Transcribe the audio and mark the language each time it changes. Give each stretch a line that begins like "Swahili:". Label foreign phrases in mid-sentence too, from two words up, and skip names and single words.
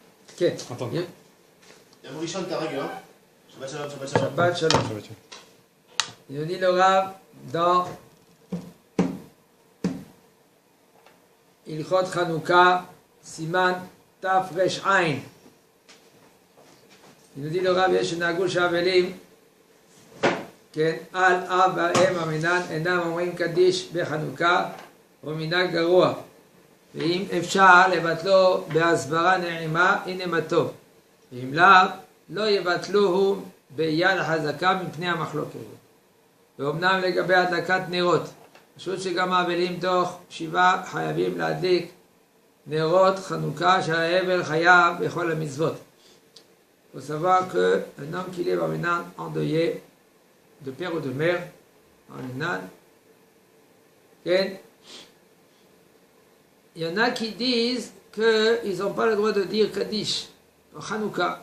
Hebrew: כן. יום ראשון כרגע, שבת שלום, שבת שלום. שבת שלום.
French: Il nous dit le Rav dans
Hebrew: הלכות חנוכה סימן תרע.
French: Il nous dit le Rav,
Hebrew: יש שנהגו שהאבלים, כן, על אב ועל אם המינן אינם אומרים קדיש בחנוכה, הוא מנהג גרוע. ואם אפשר לבטלו בהסברה נעימה, הנה מה טוב. ואם לאו, לא יבטלוהו ביד חזקה מפני המחלוקת. ואומנם לגבי הדלקת נרות, פשוט שגם האבלים תוך 7 חייבים להדליק נרות חנוכה שהאבל חייב בכל המצוות.
French: Il faut savoir qu'un homme qui lève un ménage endeuillé de père ou de mère, un ménage, il y en a qui disent qu'ils n'ont pas le droit de dire Kaddish en Hanouka.